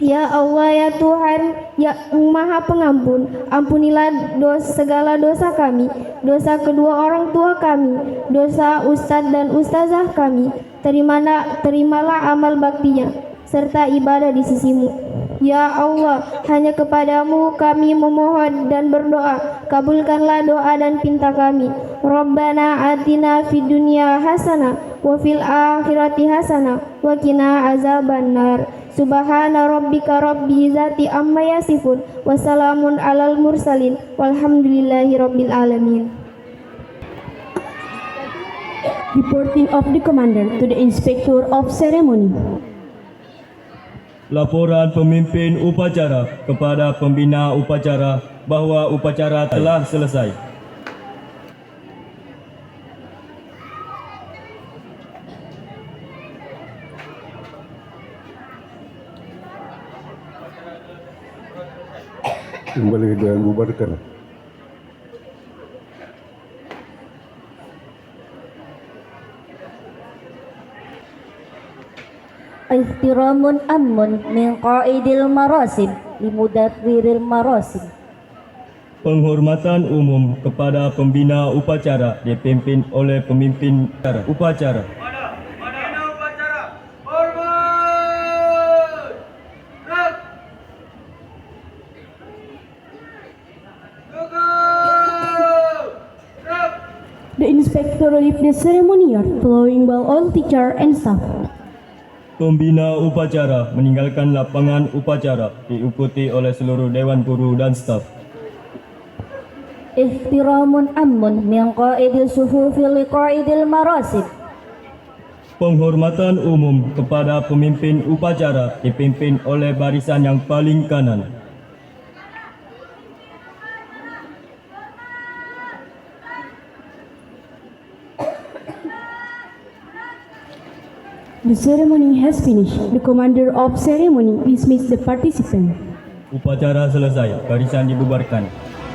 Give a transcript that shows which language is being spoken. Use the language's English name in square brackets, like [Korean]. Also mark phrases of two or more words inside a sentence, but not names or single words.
[Indonesian] Ya Allah ya Tuhan ya Maha Pengampun, ampunilah segala dosa kami, dosa kedua orang tua kami, dosa ustadz dan ustazah kami. Terimalah amal baktinya serta ibadah di sisimu. Ya Allah, hanya kepadamu kami memohon dan berdoa. Kabulkanlah doa dan pinta kami. [Arabic] ربنا آتنا في الدنيا حسنة وفي الآخرة حسنة وقنا عذاب النار. سبحان ربك رب العزة عما يصفون وسلام على المرسلين والحمد لله رب العالمين. [English] Reporting of the Commander to the Inspector of Ceremony. [Indonesian] Laporan pemimpin upacara kepada pembina upacara bahwa upacara telah selesai. Kembali dan bubarkan. [Arabic] احترام عام من قائد المراسم لمدبر المراسم. [Indonesian] Penghormatan umum kepada pembina upacara dipimpin oleh pemimpin upacara. Pembina upacara. Hormat. Gerak. Gugur. Gerak. [English] The Inspector leave the ceremony yard following by all teacher and staff. [Indonesian] Pembina upacara meninggalkan lapangan upacara diikuti oleh seluruh dewan guru dan staf. [Arabic] احترام عام من قائد الصفوف لقائد المراسم. [Indonesian] Penghormatan umum kepada pemimpin upacara dipimpin oleh barisan yang paling kanan. [English] The ceremony has finished. The Commander of Ceremony dismissed the participants. [Indonesian] Upacara selesai, barisan dibubarkan.